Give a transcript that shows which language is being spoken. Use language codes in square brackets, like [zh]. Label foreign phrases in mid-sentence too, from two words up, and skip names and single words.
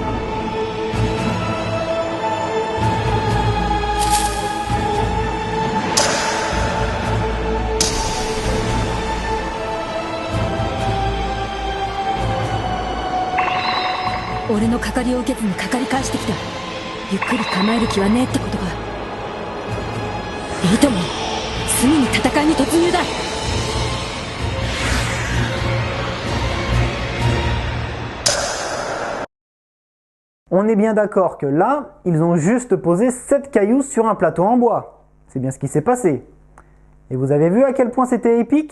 [ja] 俺のかかりを受けずにかかり返してきた。ゆっくり構える気はねえってことか。いいとも、すぐに戦いに突入だ。 [fr] On est bien d'accord que là, ils ont juste posé 7 cailloux sur un plateau en bois. C'est bien ce qui s'est passé. Et vous avez vu à quel point c'était épique?